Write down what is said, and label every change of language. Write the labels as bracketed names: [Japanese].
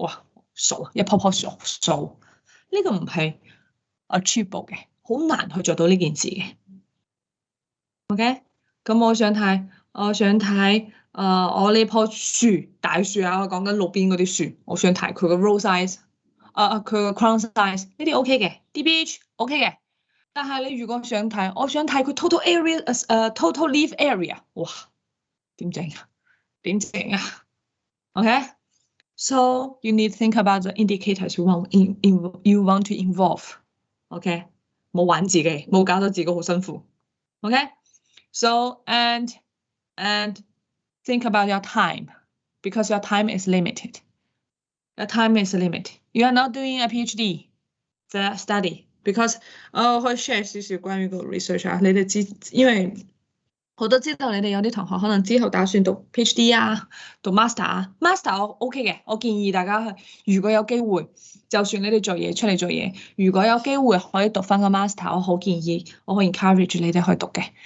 [Cantonese] 哇，數一樖數，呢個唔係 achievable 嘅，好難去做到呢件事嘅。 OK， 咁我想睇我呢棵樹大樹啊，我講緊路邊嗰啲樹，我想睇佢個 row size， 佢個 crown size 呢啲 OK 嘅 ，DBH OK 嘅。但係你如果想睇，我想睇佢 total area total leaf area， 哇，點整啊？OK， [English] so you need to think about the indicators you want to involve。 [Cantonese] OK， 冇玩自己，冇搞到自己好辛苦。 [English] OK，so and think about your time because your time is limited. Your time is limited. You are not doing a PhD, the study because [Cantonese] 我可以 share 少少關於個 research 啊，你哋知，因為我都知道你哋有啲同學可能之後打算讀 PhD 啊，讀 master 啊 ，master 我 OK 嘅，我建議大家如果有機會，就算你哋出嚟做嘢，如果有機會可以讀翻個 master， 我好建議，我可以 encourage 你哋去讀嘅。